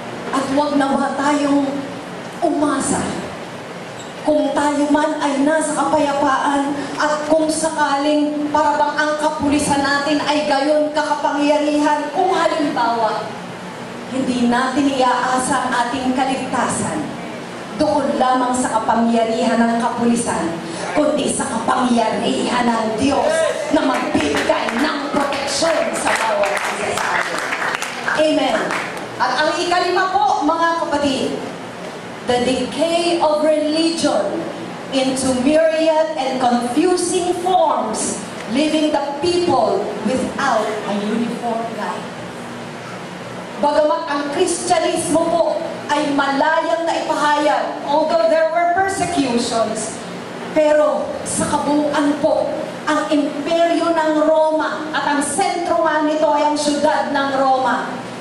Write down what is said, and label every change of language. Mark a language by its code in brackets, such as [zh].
[tl] At huwag nawa tayong umasa kung tayo man ay nasa kapayapaan at kung sakaling parabang ang kapulisan natin ay gayon kakapangyarihan, kung halimbawa hindi natin iaasa ang ating kaligtasan doon lamang sa kapangyarihan ng kapulisan, kundi sa kapangyarihan ng Diyos na magbibigay ng proteksyon sa bawat isa sa atin. Amen. At ang ikalima po, mga kapatid, [en] the decay of religion into myriad and confusing forms, leaving the people without a uniform life. [tl] Bagamat ang Kristyanismo po ay malayang na ipahayag, [en] although there were persecutions, [tl] pero sa kabuuan po, ang imperyo ng Roma at ang sentro nga nito ay ang syudad ng Roma.